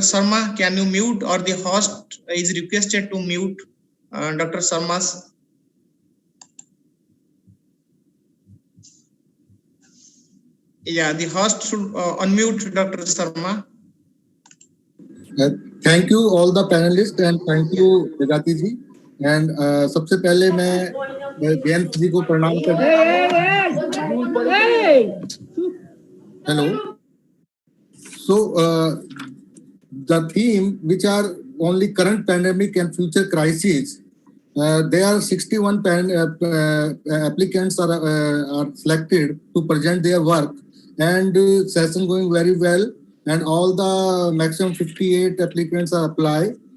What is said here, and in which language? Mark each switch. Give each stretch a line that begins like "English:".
English: Sharma, can you mute, or the host is requested to mute Dr. Sharma's? Yeah, the host should unmute Dr. Sharma. Thank you all the panelists and thank you Jagati ji.
Hindi: And सबसे पहले मैं जयंत जी को प्रणाम करता हूँ।
English: Hello. So the theme, which are only current pandemic and future crises, there are 61 applicants are selected to present their work, and session going very well, and all the maximum 58 applicants are applied.